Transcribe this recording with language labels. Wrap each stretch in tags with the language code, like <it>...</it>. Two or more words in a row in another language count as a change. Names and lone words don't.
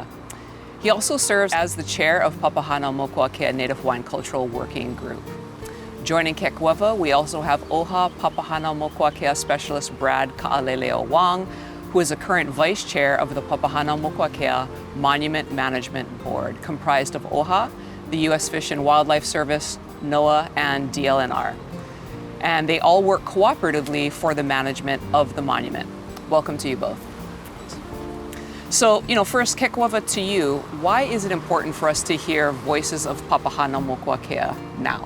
<en>He also serves as the chair of Papahanaumokuakea Native Hawaiian Cultural Working Group. Joining Kekuewa, we also have ʻOha Papahanaumokuakea Specialist Brad Kaʻalelo Wong, who is a current vice chair of the Papahanaumokuakea Monument Management Board, comprised of ʻOha, the U.S. Fish and Wildlife Service, NOAA, and DLNR. And they all work cooperatively for the management of the monument. Welcome to you both. So, first, Kekuewa, to you, why is it important for us to hear voices of Papahanaumokuakea now?</en>